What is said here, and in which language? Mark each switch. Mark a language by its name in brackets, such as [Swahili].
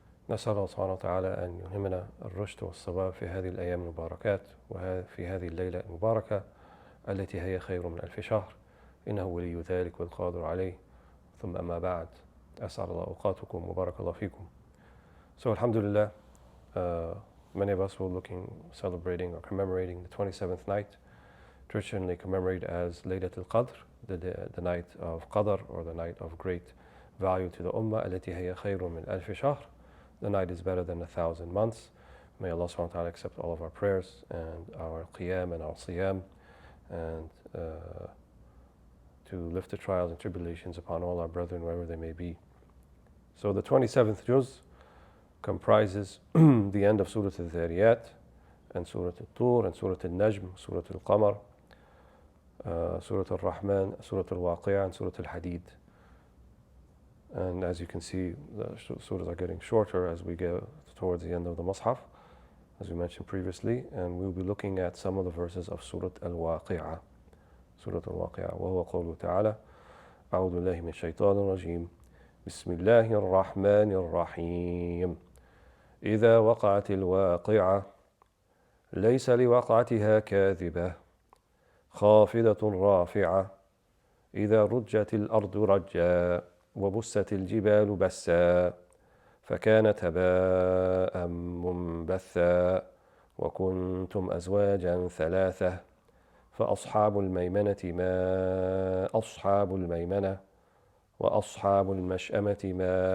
[Arabic] نسأل الله سبحانه وتعالى أن يلهمنا الرشد والصواب في هذه الأيام المباركات وفي هذه الليلة المباركة التي هي خير من 1000 شهر، إنه ولي ذلك والقادر عليه. ثم أما بعد، أسعد الله أوقاتكم وبارك الله فيكم. [English] So alhamdulillah, many of us were celebrating or commemorating the 27th night, traditionally commemorated as Laylatul Qadr, the night of Qadr, or the night of great value to the Ummah. [Arabic] التي هي خير من 1000 شهر. [English] The night is better than 1,000 months. May Allah subhanahu wa ta'ala accept all of our prayers and our qiyam and our siyam, and to lift the trials and tribulations upon all our brethren wherever they may be. So the 27th juz comprises the end of Surah Al-Dhariyat and Surah Al-Tur and Surah Al-Najm, Surah Al-Qamar, Surah Al-Rahman, Surah Al-Waqi'ah, and Surah Al-Hadid. And as you can see, the surahs are getting shorter as we get towards the end of the Mus'haf, as we mentioned previously, and we'll be looking at some of the verses of Surah Al-Waqi'ah. Surah Al-Waqi'ah. [Arabic] وهو قوله تعالى: أعوذ بالله من الشيطان الرجيم. بسم الله الرحمن الرحيم. إذا وقعت الواقعة ليس لوقعتها كاذبة خافضة رافعة إذا رجت الأرض رجا وبست الجبال بسا فكانت هباء منبثا وكنتم أزواجا ثلاثة فأصحاب الميمنة ما أصحاب الميمنة وأصحاب المشأمة ما